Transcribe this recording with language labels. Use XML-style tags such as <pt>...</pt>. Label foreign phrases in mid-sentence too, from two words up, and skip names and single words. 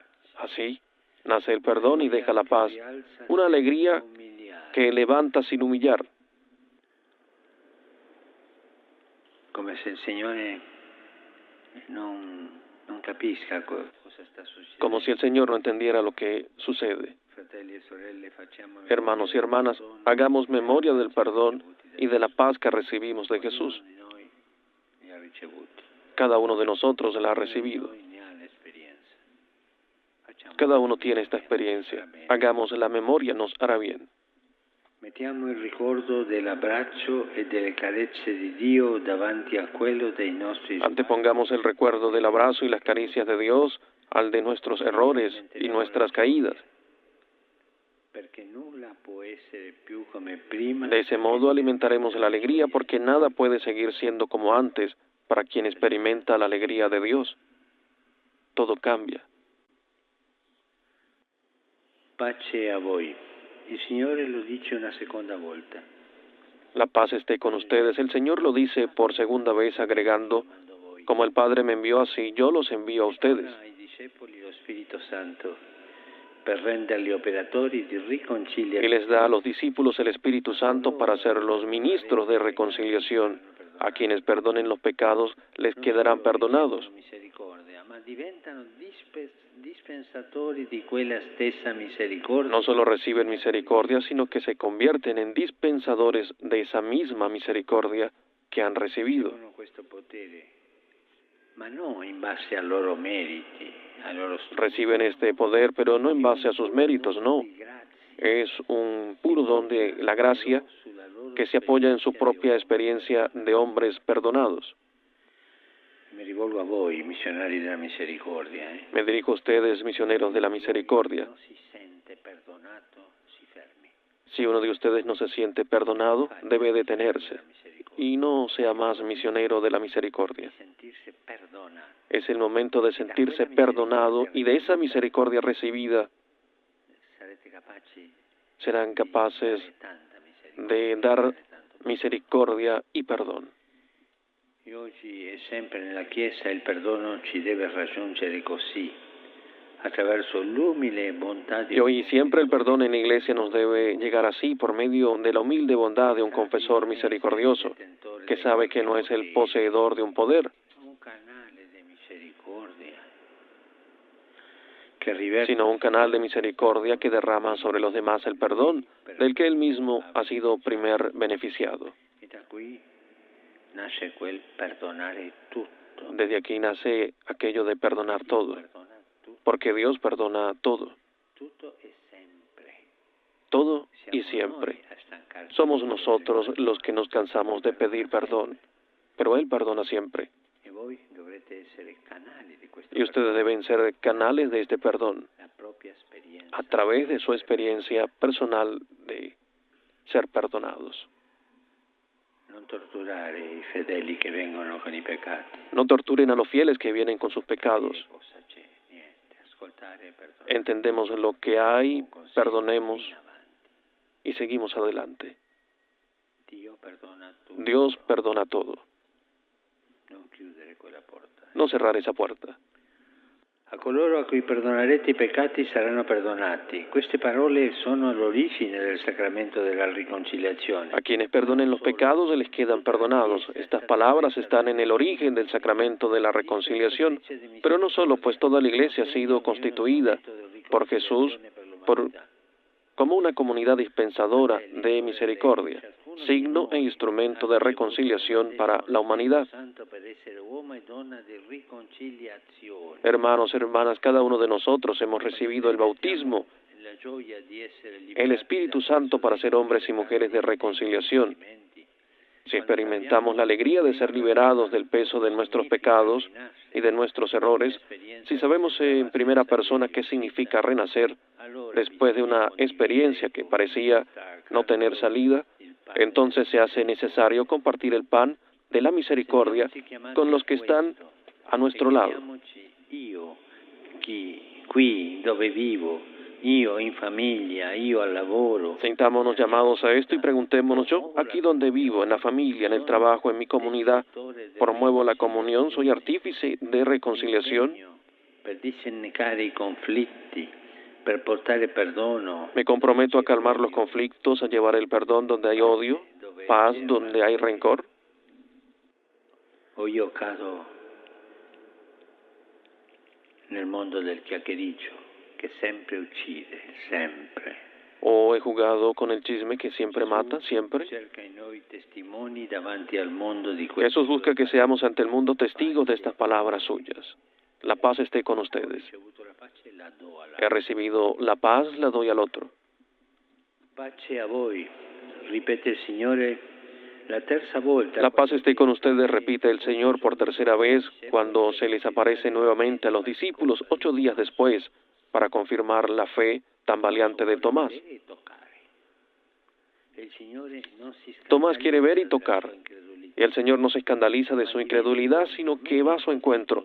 <es>Así, nace el perdón y deja la paz, una alegría que levanta sin humillar.</es> <it>come se il Signore non capisca cosa sta succedendo.</it> <es>Como si el Señor no entendiera lo que sucede.</es> <it>Fratelli e sorelle, facciamo</it> <es>Hermanos y hermanas, hagamos memoria del perdón y de la paz que recibimos de Jesús. Cada uno de nosotros la ha recibido. Cada uno tiene esta experiencia. Hagamos la memoria, nos hará bien.</es> <it>Mettiamo il ricordo dell'abbraccio e delle carezze di Dio davanti a quello dei nostri</it> <es>Antepongamos el recuerdo del abrazo y las caricias de Dios al de nuestros errores y nuestras caídas.</es> <it>Perché nulla può essere più come prima.</it> <es>De ese modo alimentaremos la alegría porque nada puede seguir siendo como antes para quien experimenta la alegría de Dios. Todo cambia.</es> <it>Pace a voi. Il Signore lo dice una seconda volta.</it> <es>La paz esté con ustedes. El Señor lo dice por segunda vez agregando, como el Padre me envió así, yo los envío a ustedes.</es> <it>Ai discepoli lo Spirito Santo per renderli operatori di riconciliazione.</it> <es>Y les da a los discípulos el Espíritu Santo para ser los ministros de reconciliación. A quienes perdonen los pecados les quedarán perdonados.</es> <it>Misericordia, ma diventano dispensatori di quella stessa misericordia.</it> <es>No solo reciben misericordia, sino que se convierten en dispensadores de esa misma misericordia que han recibido.</es> <it>Ricevono questo potere, ma non in base ai loro meriti, ai loro studi.</it> <es>Reciben este poder, pero no en base a sus méritos, no. Es un puro don de la gracia que se apoya en su propia experiencia de hombres perdonados.</es> <it>Mi rivolgo a voi, missionari della misericordia.</it> <es>Me dirijo a ustedes, misioneros de la misericordia.</es> <it>No si sente perdonato, si fermi.</it> <es>Si uno de ustedes no se siente perdonado, debe detenerse y no sea más misionero de la misericordia.</es> <it>Sentirse perdonato.</it> <es>Es el momento de sentirse perdonado y de esa misericordia recibida</es> <it>Sarete capaci</it> <es>serán capaces</es> <it>di tanta misericordia.</it> <es>de dar misericordia y perdón.</es> <it>E oggi e sempre nella Chiesa il perdono ci deve raggiungere così, attraverso l'umile bontà di</it> <es>Y hoy siempre el perdón en la iglesia nos debe llegar así por medio de la humilde bondad de un confesor misericordioso que sabe que no es el poseedor de un poder,</es> <it>un canale di misericordia che riverte</it> <es>sino un canal de misericordia que derrama sobre los demás el perdón del que él mismo ha sido primer beneficiado.</es> <it>e da qui nasce quel perdonare tutto.</it> <es>Desde aquí nace aquello de perdonar todo,</es> <it>Perdona tutto,</it> <es>porque Dios perdona todo,</es> <it>tutto e sempre.</it> <es>todo y</es> <it>Siamo</it> <es>siempre.</es> <it>noi a stancarci.</it> <es>Somos nosotros los que nos cansamos de pedir perdón, pero Él perdona siempre.</es> <it>E voi dovrete essere canali di questo</it> <es>Y ustedes deben ser canales de este perdón</es> <it>la propria esperienza.</it> <es>a través de su experiencia personal de ser perdonados.</es> <it>Non torturare i fedeli che vengono con i peccati.</it> <es>No torturen a los fieles que vienen con sus pecados.</es> <it>Cosa c'è? Niente. Ascoltare e perdonare.</it> <es>Entendemos lo que hay, perdonemos</es> <it>In avanti.</it> <es>y seguimos adelante.</es> <it>Dio perdona tutto.</it> <es>Dios perdona todo.</es> <it>Non chiudere quella porta.</it> <es>No cerrar esa puerta.</es> <it>A coloro a cui perdonerete i peccati saranno perdonati. Queste parole sono l'origine del sacramento della riconciliazione.</it> <es>A quienes perdonen los pecados se les quedan perdonados. Estas palabras están en el origen del sacramento de la reconciliación, pero no solo, pues toda la iglesia ha sido constituida por Jesús como una comunidad dispensadora de misericordia, signo e instrumento de reconciliación para la humanidad.</es> <it>Santo per essere uomo e donna di riconciliazione.</it> <es>Hermanos, hermanas, cada uno de nosotros hemos recibido el bautismo,</es> <it>La gioia di essere</it> <es>el Espíritu Santo para ser hombres y mujeres de reconciliación. Si experimentamos la alegría de ser liberados del peso de nuestros pecados y de nuestros errores, si sabemos en primera persona qué significa renacer después de una experiencia que parecía no tener salida, entonces se hace necesario compartir el pan de la misericordia con los que están a nuestro lado.</es> <it>Io, qui dove vivo, io in famiglia, io al lavoro.</it> <es>Sintámonos llamados a esto y preguntémonos, yo, aquí donde vivo, en la familia, en el trabajo, en mi comunidad, promuevo la comunión, soy artífice de reconciliación,</es> <it>Per dissennecare i conflitti, per portare perdono.</it> <es>me comprometo a calmar los conflictos, a llevar el perdón donde hay odio, paz donde hay rencor.</es> <it>o io cado nel mondo del chiacchiericcio che sempre uccide, sempre.</it> <es>¿O he jugado con el chisme que siempre mata, siempre?</es> <it>Cerca in noi testimoni davanti al mondo di</it> <es>Jesús busca que seamos ante el mundo testigos de estas palabras suyas. La paz esté con ustedes. He recibido la paz, la doy al otro.</es> <it>Pace a voi, ripete il Signore la terza volta.</it> <es>La paz esté con ustedes, repite el Señor por tercera vez, cuando se les aparece nuevamente a los discípulos 8 días después, para confirmar la fe tan valiente de Tomás. Tomás quiere ver y tocar, y el Señor no se escandaliza de su incredulidad, sino que va a su encuentro.</es>